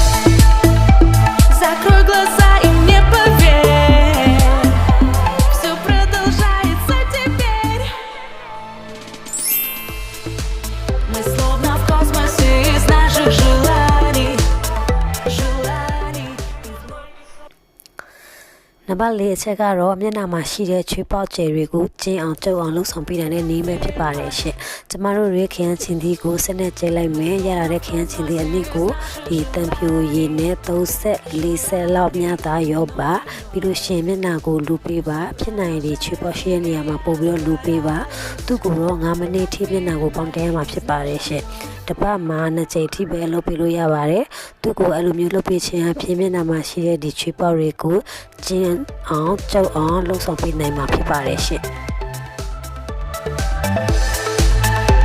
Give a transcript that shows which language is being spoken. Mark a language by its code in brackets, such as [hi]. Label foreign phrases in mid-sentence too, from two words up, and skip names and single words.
[ru] Закрой глаза и не поверь, все продолжается теперь. Мы словно в космосе из наших желаний, желаний. [my] နံပါတ်4အချက်ကတော့မျက်နှာမှာရှိတဲ့ချွေးပေါက်ကျယ်တွေကိုကျင်းအောင်ကျုပ်အောင်လှုပ်ဆောင်ပေးနိုင်တဲ့နည်းပဲဖြစ်ပါတယ်ရှင်။ကျမတို့ရဲ့ခရမ်း ချင်းသီးကိုဆက်နဲ့ကျိတ်လိုက်မယ်။ရလာတဲ့ခရမ်းချင်းသီးအနည်းကိုဒီတံဖြူရည်နဲ့3ဆက်4ဆက်လောက်များသားရောပါပြီးလို့ရှိရင်မျက်နှာကိုလူပေးပါဖြစ်နိုင်တဲ့ချွေးပေါက်ရှိတဲ့နေရာမှာပို့ပြီးတော့လူပေးပါသူ့ကိုတော့9မိနစ်ထိမျက်နှာကိုပေါင်းတဲမှာဖြစ်ပါတယ်ရှင်။တစ်ပတ်မှာ2ချိန်ထိပဲလုပ်ပေးလို့ရပါတယ်။သူ့ကိုအဲ့လိုမျိုးလုပ်ပေးခြင်းအဖြစ်မျက်နှာမှာရှိတဲ့ဒီချွေးပေါက်တွေကိုကျင်းအောင်ကျုပ်အောင်လှုပ်ဆောင်ပေးနိုင်မှာဖြစ်ပါတယ်ရှင်။